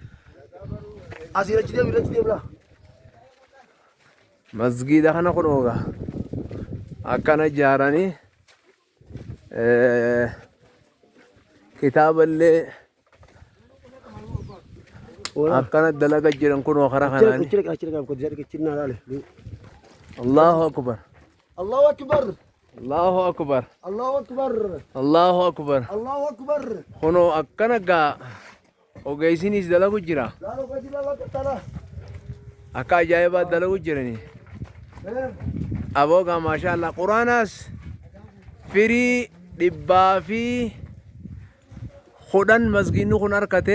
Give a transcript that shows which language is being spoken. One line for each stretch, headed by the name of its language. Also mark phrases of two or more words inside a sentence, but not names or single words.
Oromo: Masgiida kana kunoogaa akkana ijaaranii kitaaballee akkana dalaga jiran kunoo karaa kanaani.
Arabic: الله أكبر. الله أكبر. الله أكبر. الله أكبر. الله أكبر. الله أكبر.
Oromo: Kunoo akkana gaa ogeeysinis dalagu jira. Akka ajaa'ibaa dalagu jiranii. Aboogaa
Arabic: ما شاء الله
Oromo: quraanaas firii 110 masgiidni kun harkate.